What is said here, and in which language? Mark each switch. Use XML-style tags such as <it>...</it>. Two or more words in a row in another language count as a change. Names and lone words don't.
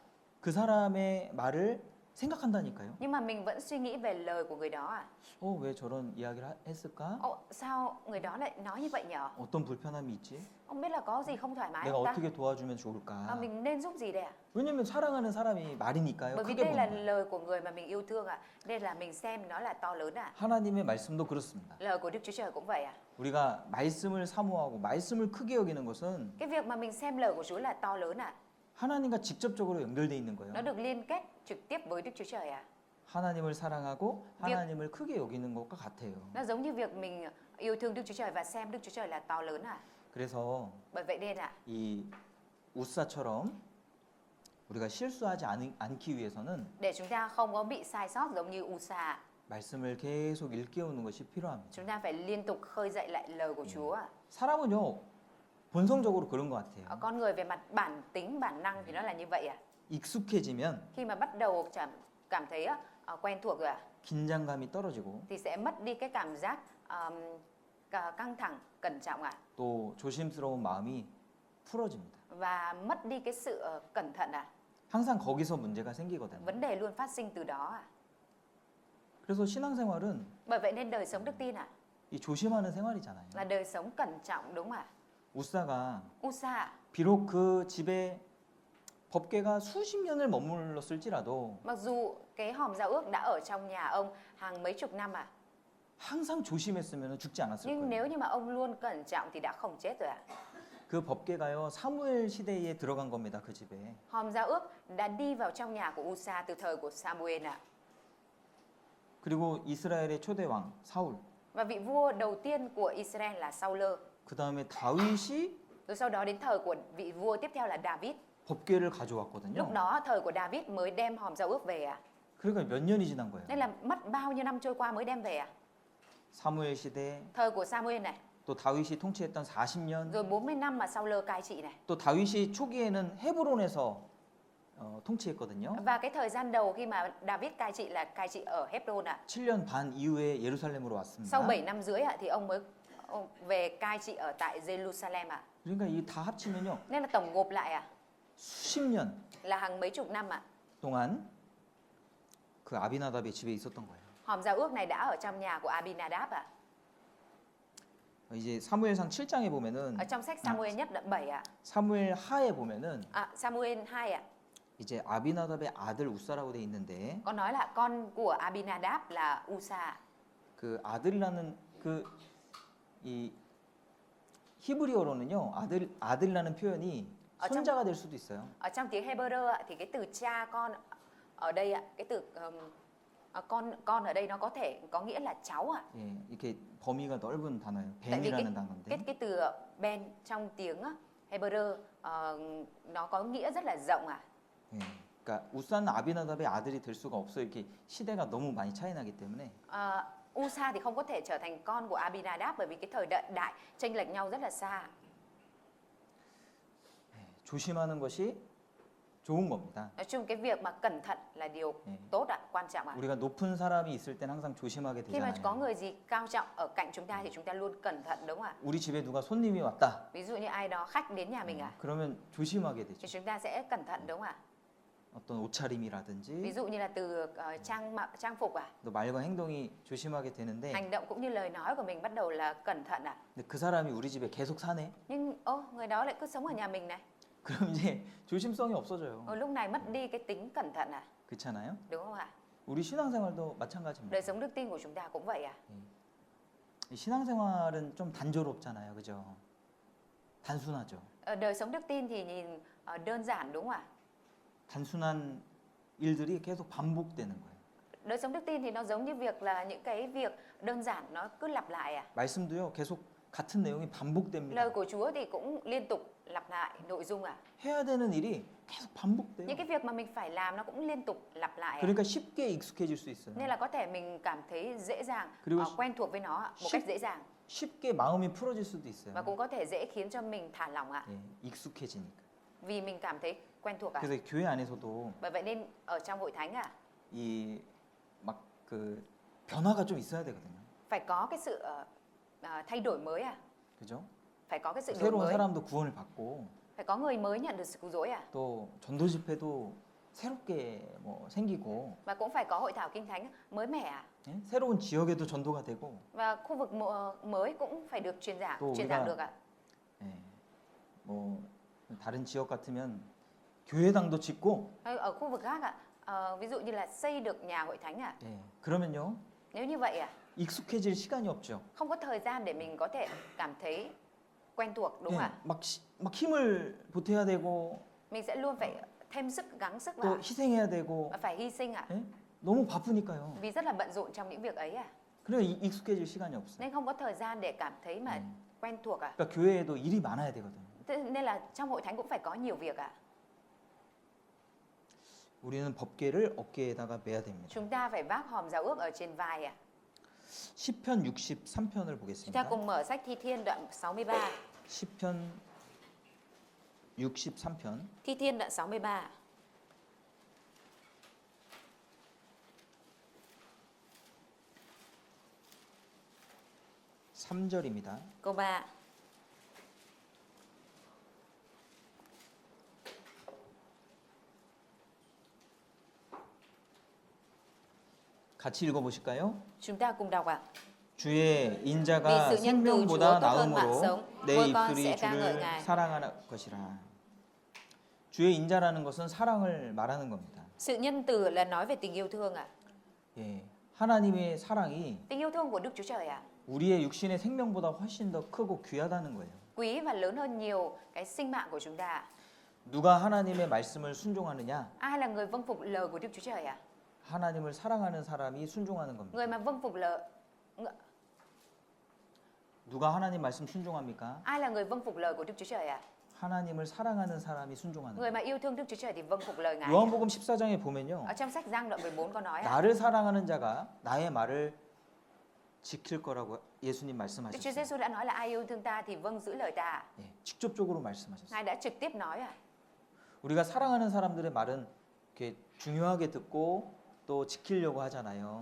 <ko>그 사람의 말을 생각한다니까요.</ko> <vi>nhưng mà mình vẫn suy nghĩ về lời của người đó ạ.</vi> <ko>왜 저런 이야기를 했을까?</ko> <vi>Sao người đó lại nói như vậy nhở?</vi> <ko>어떤 불편함이 있지?</ko> <vi>Không biết là có gì không thoải mái</vi> <ko>내가</ko> <vi>không ta?</vi> <ko>어떻게 도와주면 좋을까?</ko> <vi>Mình nên giúp gì đây ạ?</vi> <ko>왜냐면 사랑하는 사람이 말이니까요.</ko> <vi>Bởi vì</vi> <ko>크게</ko> <vi>đây là</vi> <ko>보는 거예요.</ko> <vi>lời của người mà mình yêu thương ạ. Nên là mình xem nó là to lớn ạ.</vi> <ko>하나님의 말씀도 그렇습니다.</ko> <vi>Lời của Đức Chúa Trời cũng vậy ạ.</vi> <ko>우리가 말씀을 사모하고 말씀을 크게 여기는 것은</ko> <vi>Cái việc mà mình xem lời của Chúa là to lớn ạ,</vi> <ko>하나님과 직접적으로 연결돼 있는 거예요.</ko> <vi>nó được liên kết trực tiếp với Đức Chúa Trời à.</vi> <ko>하나님을 사랑하고 하나님을 크게 여기는 것과 같아요.</ko> <vi>Nó giống như việc mình yêu thương Đức Chúa Trời và xem Đức Chúa Trời là to lớn à.</vi> <ko>그래서</ko> <vi>Bởi vậy nên ạ,</vi> <ko>이 우사처럼 우리가 실수하지 않기 위해서는</ko> <vi>để chúng ta không có bị sai sót giống như Usa,</vi> <ko>말씀을 계속 일깨우는 것이 필요합니다.</ko> <vi>chúng ta phải liên tục khơi dậy lại lời của Chúa ạ.</vi> <ko>사람은요 본성적으로 그런 것 같아요.</ko> <vi>Con người về mặt bản tính, bản năng thì nó là như vậy ạ.</vi> <ko>익숙해지면</ko> <vi>Khi mà bắt đầu cảm thấy quen thuộc rồi ạ,</vi> <ko>긴장감이 떨어지고</ko> <vi>thì sẽ mất đi cái cảm giác căng thẳng, cẩn trọng ạ,</vi> <ko>또 조심스러운 마음이 풀어집니다.</ko> <vi>và mất đi cái sự cẩn thận ạ.</vi> <ko>항상 거기서 문제가 생기거든요.</ko> <vi>Vấn đề luôn phát sinh từ đó ạ.</vi> <ko>그래서 신앙생활은</ko> <vi>Bởi vậy nên đời sống đức tin ạ,</vi> <ko>이 조심하는 생활이잖아요.</ko> <vi>là đời sống cẩn trọng đúng ạ.</vi> <ko>우사가</ko> <vi>Usa ạ,</vi> <ko>비록 그 집에 법궤가 수십 년을 머물렀을지라도</ko> <vi>mặc dù cái hòm giao ước đã ở trong nhà ông hàng mấy chục năm ạ,</vi> <ko>항상 조심했으면 죽지 않았을</ko> <vi>nhưng</vi> <ko>거예요.</ko> <vi>nếu như mà ông luôn cẩn trọng thì đã không chết rồi ạ.</vi> <ko>그 법궤가요 사무엘 시대에 들어간 겁니다. 그 집에.</ko> <vi>Hòm giao ước đã đi vào trong nhà của Usa từ thời của Samuel ạ.</vi> <ko>그리고 이스라엘의 초대 왕 사울.</ko> <vi>Và vị vua đầu tiên của Israel là Saul.</vi> <ko>그 다음에 다윗이</ko> <vi>Rồi sau đó đến thời của vị vua tiếp theo là David.</vi> <ko>법궤를 가져왔거든요.</ko> <vi>Lúc đó thời của David mới đem hòm giao ước về ạ.</vi> <ko>그러니까 몇 년이 지난 거예요.</ko> <vi>Nên là mất bao nhiêu năm trôi qua mới đem về ạ.</vi> <ko>사무엘 시대,</ko> <vi>Thời của Samuel này,</vi> <ko>또 다윗이 통치했던 40년,</ko> <vi>rồi 40 năm mà Saul cai trị này.</vi> <ko>또 다윗이 초기에는 헤브론에서 통치했거든요.</ko> <vi>Và cái thời gian đầu khi mà David cai trị là cai trị ở Hebron ạ.</vi> <ko>7년 반 이후에 예루살렘으로 왔습니다.</ko> <vi>Sau 7 năm rưỡi ạ thì ông mới về cai trị ở tại Jerusalem ạ.</vi> <ko>그러니까 이 다 합치면요</ko> <vi>Nên là tổng gộp lại ạ</vi> <ko>수십 년</ko> <vi>là hàng mấy chục năm ạ.</vi> <ko>동안 그 아비나답의 집에 있었던 거예요.</ko> <vi>Hòm giao ước này đã ở trong nhà của Abinadab ạ.</vi> <ko>이제 사무엘상 7장에 보면은</ko> <vi>Ở trong sách Samuel nhất đoạn 7 ạ.</vi> <ko>사무엘 하에 보면은</ko> <vi>Samuel 2 ạ.</vi> <ko>이제 아비나답의 아들 우사라고 돼 있는데</ko> <vi>Có nói là con của Abinadab là Usa.</vi> <ko>그 아들이라는 그 이 히브리어로는요 아들이라는 표현이 아, 손자가 될 수도 있어요.</ko> <vi>Ở trong tiếng Hebrew ạ, thì cái từ cha con ở đây ạ, cái từ con ở đây nó có thể có nghĩa là cháu ạ.</vi> <ko>예, 이렇게 범위가 넓은 단어예요.</ko> <vi>Tại vì</vi> <ko>벤이라는 단어인데.</ko> <vi>cái từ ben trong tiếng Hebrew nó có nghĩa rất là rộng ạ.</vi> <ko>예, 그러니까 우사는 아비나답의 아들이 될 수가 없어요. 이렇게 시대가 너무 많이 차이 나기 때문에.</ko> <vi>Usa thì không có thể trở thành con của Abinadab bởi vì cái thời đại chênh lệch nhau rất là xa.</vi> <ko>조심하는 것이 좋은 겁니다.</ko> <vi>Nói chung cái việc mà cẩn thận là điều tốt ạ, quan trọng ạ.</vi> <ko>우리가 높은 사람이 있을 땐 항상 조심하게</ko> <vi>Khi mà có</vi> <ko>되잖아요.</ko> <vi>người gì cao trọng ở cạnh chúng ta thì chúng ta luôn cẩn thận đúng không ạ?</vi> <ko>우리 집에 누가 손님이 왔다.</ko> <vi>Ví dụ như ai đó khách đến nhà mình ạ,</vi> <ko>그러면 조심하게 되죠.</ko> <vi>thì chúng ta sẽ cẩn thận đúng không ạ?</vi> <ko>어떤</ko> <vi>Ví</vi> <ko>옷차림이라든지</ko> <vi>dụ như là từ trang phục ạ,</vi> <ko>또 말과 행동이 조심하게 되는데</ko> <vi>hành động cũng như lời nói của mình bắt đầu là cẩn thận ạ.</vi> <ko>근데 그 사람이 우리 집에 계속 사네.</ko> <vi>Nhưng người đó lại cứ sống ở nhà mình này.</vi> <ko>그럼 이제 조심성이 없어져요.</ko> <vi>Lúc này mất đi cái tính cẩn thận ạ,</vi> <ko>그렇잖아요?</ko> <vi>đúng không ạ?</vi> <ko>우리 신앙생활도 마찬가지입니다.</ko> <vi>Đời sống đức tin của chúng ta cũng vậy ạ.</vi> <ko>이 신앙생활은 좀 단조롭잖아요. 그죠? 단순하죠.</ko> <vi>Đời sống đức tin thì nhìn đơn giản đúng không ạ?</vi> <ko>단순한 일들이 계속 반복되는 거예요.</ko> <vi>Đời sống đức tin thì nó giống như việc là những cái việc đơn giản nó cứ lặp lại ạ.</vi> <ko>말씀도요. 계속 같은 내용이 반복됩니다.</ko> <vi>Lời của Chúa thì cũng liên tục lặp lại nội dung ạ.</vi> <ko>해야 되는 일이 계속 반복돼요.</ko> <vi>Những cái việc mà mình phải làm nó cũng liên tục lặp lại ạ.</vi> <ko>그러니까 쉽게 익숙해질 수 있어요.</ko> <vi>Nên là có thể mình cảm thấy dễ dàng,</vi> <ko>그리고</ko> <vi>quen thuộc với nó ạ, một cách dễ dàng.</vi> <ko>쉽게 마음이 풀어질 수도 있어요.</ko> <vi>Và cũng có thể dễ khiến cho mình thả lỏng ạ.</vi> <ko>예, 익숙해지니까.</ko> <vi>Vì mình cảm thấy quen thuộc ạ.</vi> <ko>그래서 교회 안에서도</ko> <vi>Bởi vậy nên ở trong hội thánh ạ,</vi> <ko>이 막 그 변화가 좀 있어야 되거든요.</ko> <vi>phải có cái sự thay đổi mới ạ.</vi> <ko>그죠?</ko> <vi>Phải có cái sự đổi</vi> <ko>새로운</ko> <vi>mới.</vi> <ko>사람도 구원을 받고</ko> <vi>Phải có người mới nhận được sự cứu rỗi ạ.</vi> <ko>또 전도 집회도 새롭게 뭐 생기고</ko> <vi>Và cũng phải có hội thảo kinh thánh mới mẻ ạ.</vi> <ko>예? 새로운 지역에도 전도가 되고</ko> <vi>Và khu vực mới cũng phải được truyền</vi> <ko>또</ko> <vi>giảng được ạ.</vi> <ko>예, 뭐 다른 지역 같으면 교회당도 짓고</ko> <vi>Ở khu vực khác ạ, ví dụ như là xây được nhà hội thánh ạ.</vi> <ko>예, 그러면요</ko> <vi>Nếu như vậy ạ,</vi> <ko>익숙해질 시간이 없죠.</ko> <vi>không có thời gian để mình có thể cảm thấy quen thuộc đúng</vi> <ko>예,</ko> <vi>không ạ?</vi> <ko>막 힘을 보태야 되고</ko> <vi>Mình sẽ luôn phải thêm sức, gắng sức</vi> <ko>또</ko> <vi>vào</vi> <ko>희생해야 되고</ko> <vi>và phải hy sinh ạ.</vi> <ko>예? 너무 바쁘니까요.</ko> <vi>Vì rất là bận rộn trong những việc ấy à.</vi> <ko>그래 익숙해질 시간이 없어요.</ko> <vi>Nên không có thời gian để cảm thấy mà quen thuộc à.</vi> <ko>그러니까 교회에도 일이 많아야 되거든요.</ko> <vi>Thế nên là trong hội thánh cũng phải có nhiều việc ạ.</vi> <ko>우리는 법궤를 어깨에다가 매야 됩니다.</ko> <vi>Chúng ta phải vác hòm giao ước ở trên vai ạ.</vi> <ko>시편 63편을</ko> <vi>Chúng ta</vi> <ko>보겠습니다.</ko> <vi>cùng mở sách Thi Thiên đoạn 63.</vi> <ko>시편 63편</ko> <vi>Thi Thiên đoạn 63.</vi> <ko>삼절입니다</ko> <vi>Câu 3.</vi> <ko>같이 읽어보실까요?</ko> <vi>Chúng ta cùng đọc ạ.</vi> <ko>주의 인자가</ko> <vi>Vì sự nhân từ</vi> <ko>생명보다</ko> <vi>Chúa tốt hơn mạng</vi> <ko>나음으로</ko> <vi>sống,</vi> <ko>내</ko> <vi>vua con</vi> <ko>입술이</ko> <vi>sẽ ca ngợi</vi> <ko>주를</ko> <vi>Ngài.</vi> <ko>사랑하는 것이라. 주의 인자라는 것은 사랑을 말하는 겁니다.</ko> <vi>Sự nhân từ là nói về tình yêu thương ạ.</vi> <ko>예, 하나님의 사랑이</ko> <vi>Tình yêu thương của Đức Chúa Trời ạ.</vi> <ko>우리의 육신의 생명보다 훨씬 더 크고 귀하다는 거예요.</ko> <vi>Quý và lớn hơn nhiều cái sinh mạng của chúng ta.</vi> <ko>누가 하나님의 말씀을 순종하느냐?</ko> <vi>Ai là người vâng phục lời của Đức Chúa Trời ạ?</vi> <ko>하나님을 사랑하는 사람이 순종하는 겁니다.</ko> <vi>Người mà vâng phục lời</vi> <ko>누가 하나님 말씀 순종합니까?</ko> <vi>Ai là người vâng phục lời của Đức Chúa Trời ạ?</vi> <ko>하나님을 사랑하는 사람이 순종하는</ko> <vi>Người</vi> <ko>거예요.</ko> <vi>mà yêu thương Đức Chúa Trời thì vâng phục lời Ngài.</vi> <ko>요한복음 14장에 보면요.</ko> <vi>Ở trong sách Giăng đoạn 14 có nói ạ.</vi> <ko>나를 사랑하는 자가 나의 말을 지킬 거라고 예수님</ko> <vi>Đức Chúa</vi> <ko>말씀하셨어요.</ko> <vi>Giêsu đã nói là ai yêu thương ta thì vâng giữ lời ta.</vi> <ko>예, 직접적으로 말씀하셨어요.</ko> <vi>Ngài đã trực tiếp nói ạ.</vi> <ko>우리가 사랑하는 사람들의 말은 이렇게 중요하게 듣고 또 지키려고 하잖아요.</ko>